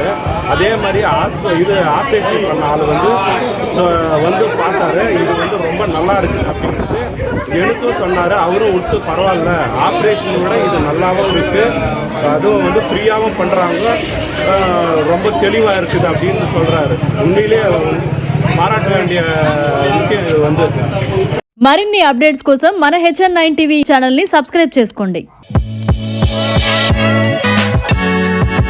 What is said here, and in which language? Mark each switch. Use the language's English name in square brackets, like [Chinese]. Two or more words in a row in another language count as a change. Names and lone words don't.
[Tamil] அதே மாதிரி இது ஆப்ரேஷன் பண்ண ஆள் வந்து பார்த்தாரு, இது வந்து ரொம்ப நல்லா இருக்குது அப்படின்ட்டு எனக்கும் சொன்னார். அவரும் விட்டு பரவாயில்ல, ஆப்ரேஷனை விட இது நல்லாவும் இருக்குது, அதுவும் வந்து ஃப்ரீயாகவும் பண்ணுறாங்க, ரொம்ப தெளிவாக இருக்குது அப்படின்னு சொல்கிறாரு. உண்மையிலே பாராட்ட வேண்டிய விஷயம் இது வந்து. [Telugu] మరిన్ని అప్డేట్స్ కోసం మన HN9 [English] TV channel [Telugu] ని సబ్స్క్రైబ్ చేసుకోండి.